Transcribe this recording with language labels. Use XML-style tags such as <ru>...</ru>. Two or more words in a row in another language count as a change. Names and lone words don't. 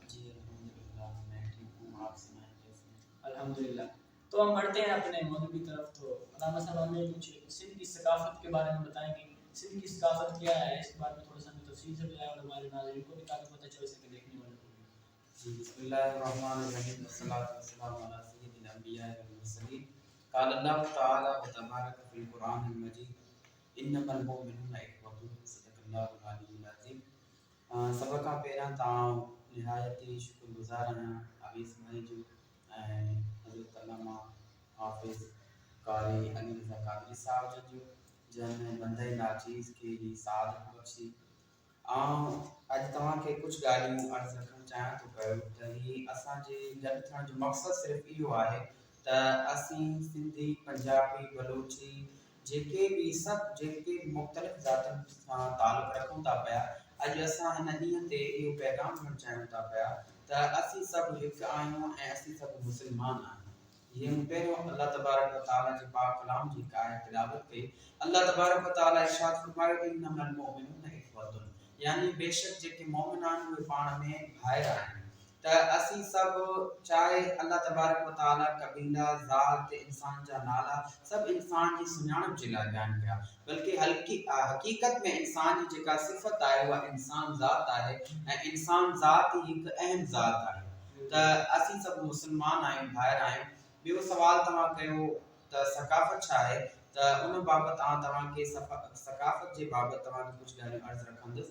<ur>جی الحمدللہ، میں ٹھیک ہوں. آپ سنائیں کیسے ہیں? الحمدللہ. تو ہم بڑھتے ہیں اپنے موضوع کی طرف۔ تو علامہ صاحب ہمیں کچھ سندھ کی ثقافت کے بارے میں بتائیں گے. سندھ کی ثقافت کیا ہے، اس کے بارے میں تھوڑا سا ہمیں تفصیل سے بتائیں اور ہمارے ناظرین کو بھی تاکہ پتہ چل سکے، دیکھنے والوں کو بھی.</ur> <ar>جی بسم الله الرحمن الرحيم والصلاة والسلام على سيد الأنبياء والمرسلين. قال الله تعالى وتبارك في القرآن المجيد إنما المؤمنون إخوة صدق الله العلي العظيم.</ar> <sd>सभ खां पहिरियां निहायत ई शुक्रगुज़ार आहियां अवीस भाई जो ऐं हज़रत अल्लामा हाफ़िज़ क़ारी अली रज़ा क़ादरी साहब जो जंहिं बंदे नाचीज़ खे ही साथ बख़्शी। अॼु तव्हांखे कुझु ॻाल्हियूं अर्ज़ु रखणु चाहियां थो पियो त ही असांजे गॾु थियण जो मक़सदु सिर्फ़ु इहो आहे त असीं सिंधी, पंजाबी, बलोची जेके बि मुख़्तलिफ़ ज़ातियुनि सां तालुक़ु रखूं था पिया, अॼु असां हिन ॾींहं ते इहो पैगाम ॾियणु चाहियूं था पिया त असीं सभु हिकु आहियूं ऐं असीं सभु मुस्लमान आहियूं। जीअं पहिरियों</sd> <ar>الله تبارك وتعالى</ar> <sd>जे पाक कलाम जी आयत तिलावत कई।</sd> <ar>الله تبارك وتعالى</ar> <sd>इरशाद फरमायो</sd> <ar>إنما المؤمنون إخوة,</ar> <sd>यानी बेशक जेके मोमिन आहिनि उहे पाण में भाइर आहिनि। त असीं सभु चाहे</sd> <ar>الله تبارك وتعالى</ar> <sd>कबीला, ज़ात, इंसान जा नाला सभु इंसान जी सुञाणप जे लाइ बयानु कया, बल्कि हक़ीक़त में इंसान जी जेका सिफ़त आहे उहा इंसान ज़ात आहे ऐं इंसान ज़ात ही हिकु अहम ज़ात आहे। त असीं सभु मुस्लमान आहियूं, भाइर आहियूं। ॿियो सवाल तव्हां कयो त सकाफ़त छा आहे, त उन बाबति तव्हांखे सकाफ़त जे बाबति तव्हांखे कुझु ॻाल्हियूं अर्ज़ु रखंदुसि।</sd>